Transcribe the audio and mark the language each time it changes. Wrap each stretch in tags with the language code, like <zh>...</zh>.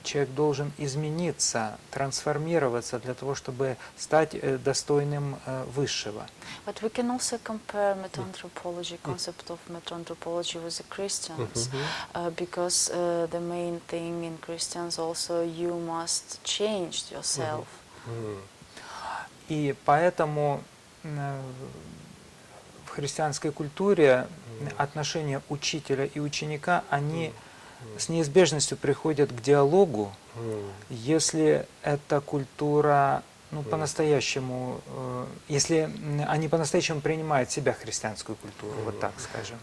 <ru>Человек должен измениться, трансформироваться для того, чтобы стать достойным высшего.</ru> <en>But we can also compare meta-anthropology, concept of meta-anthropology with the Christians, because the main thing in Christians also you must change yourself.</en> <ru>И поэтому в христианской культуре отношения учителя и ученика, они с неизбежностью приходят к диалогу, если эта культура по-настоящему, если они по-настоящему принимают в себя христианскую культуру, вот так скажем.</ru>